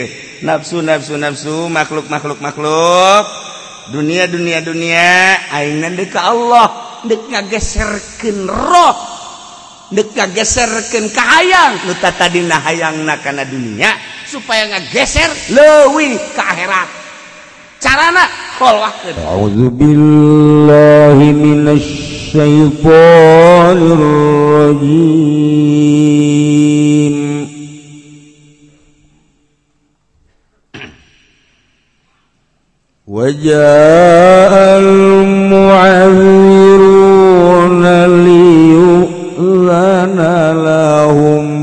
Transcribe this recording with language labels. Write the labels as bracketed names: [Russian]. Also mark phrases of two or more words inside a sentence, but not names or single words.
[Sundanese] Nafsu makhluk dunia ayeuna deuk ka Allah deuk ngageserkeun roh deuk ngageserkeun ka hayang nu tadina hayangna kana dunia supaya ngageser leuwih ka akhirat carana kholwahkeun. [Arabic] أعوذ بالله من الشيطان الرجيم. وجاء المعذرون ليؤذن لهم